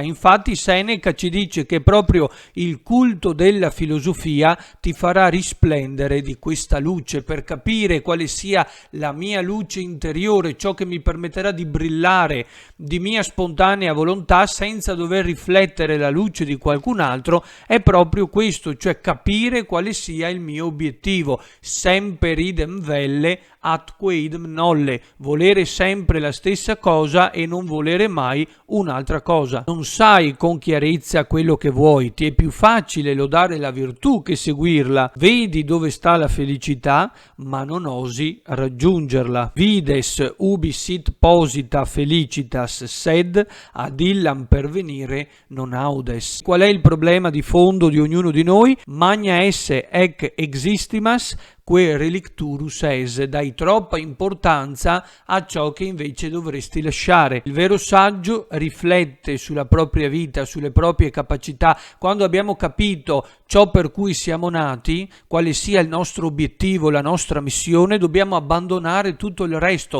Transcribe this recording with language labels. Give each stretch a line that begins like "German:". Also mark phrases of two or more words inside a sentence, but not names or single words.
Italian: Infatti Seneca ci dice che proprio il culto della filosofia ti farà risplendere di questa luce. Per capire quale sia la mia luce interiore, ciò che mi permetterà di brillare di mia spontanea volontà senza dover riflettere la luce di qualcun altro, è proprio questo, cioè capire quale sia il mio obiettivo.
Latin: Semper idem velle atque idem nolle,
Italian: volere sempre la stessa cosa e non volere mai un'altra cosa. Non sai con chiarezza quello che vuoi, ti è più facile lodare la virtù che seguirla. Vedi dove sta la felicità, ma non osi raggiungerla.
Latin: Vides ubi sit posita felicitas, sed ad illam pervenire non audes.
Italian: Qual è il problema di fondo di ognuno di noi?
Latin: Magna esse ec existimas, que relicturus es,
Italian: dai troppa importanza a ciò che invece dovresti lasciare. Il vero saggio riflette sulla propria vita, sulle proprie capacità. Quando abbiamo capito ciò per cui siamo nati, quale sia il nostro obiettivo, la nostra missione, dobbiamo abbandonare tutto il resto.